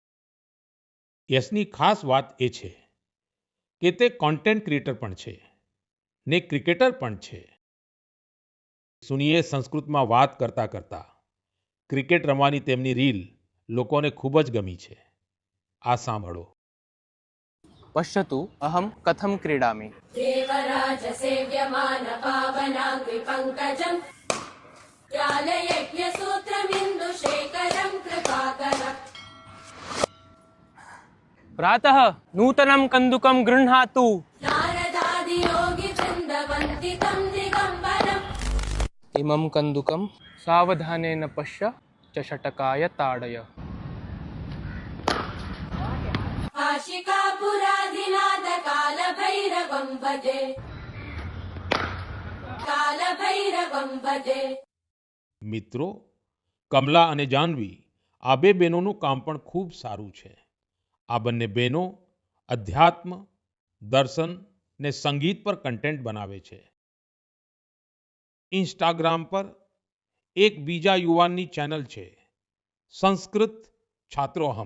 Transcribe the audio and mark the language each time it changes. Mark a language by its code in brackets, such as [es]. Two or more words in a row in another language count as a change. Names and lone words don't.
[gu] યશની ખાસ વાત એ છે કે તે કોન્ટેન્ટ ક્રિએટર પણ છે ને ક્રિકેટર પણ છે. સુનીએ સંસ્કૃતમાં વાત કરતા કરતા ક્રિકેટ રમવાની તેમની રીલ લોકોને ખૂબ જ ગમી છે. આ સાંભળો. [sa] पश्यतु अहं कथं क्रीडामि। देवराज सेव्यमान पावनाग्रि पङ्कजम् ज्ञानयज्ञसूत्रमिन्दुशेखरं कृपाकरम्। प्रातः नूतनं कन्दुकं गृह्णातु। नारदादियोगिवृन्दवन्दितं दिगम्बरम्। इमं कन्दुकं सावधानेन पश्य च षटकाय ताडय। काशिकापुराधिनाथ कालभैरवं भजे कालभैरवं भजे। [gu] મિત્રો, કમલા અને જાહ્નવી આ બે બહેનોનું કામ પણ ખૂબ સારું છે. આ બંને બહેનો અધ્યાત્મ, દર્શન ને સંગીત પર કન્ટેન્ટ બનાવે છે. ઇન્સ્ટાગ્રામ પર એક બીજા યુવાનની ચેનલ છે સંસ્કૃત છાત્રોહમ.